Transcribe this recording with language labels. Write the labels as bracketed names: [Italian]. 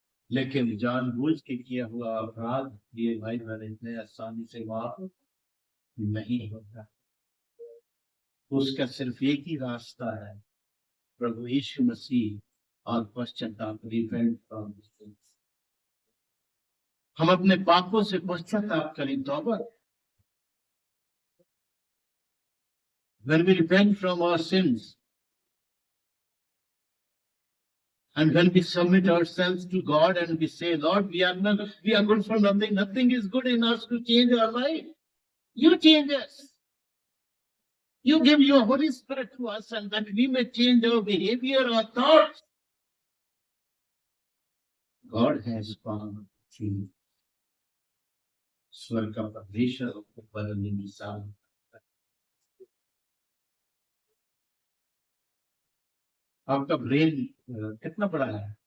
[Hindi] लेकिन जानबूझ के किया हुआ अपराध ये भाई बहन इतने आसानी से माफ नहीं होता। उसका सिर्फ एक ही रास्ता है, प्रभु यीशु मसीह और पश्चाताप, [English] Repent from sins. [Hindi] हम अपने पापों से पश्चाताप करें, तौबा। [English] When we repent from our sins and when we submit ourselves to God and we say, Lord, we are good for nothing. Nothing is good in us to change our life. You change us. You give your Holy Spirit to us and that we may change our behavior, our thoughts. God has power to [Hindi] स्वर्ग का परमेश्वर को बदलने की सामर्थ्य। आपका brain कितना बड़ा है?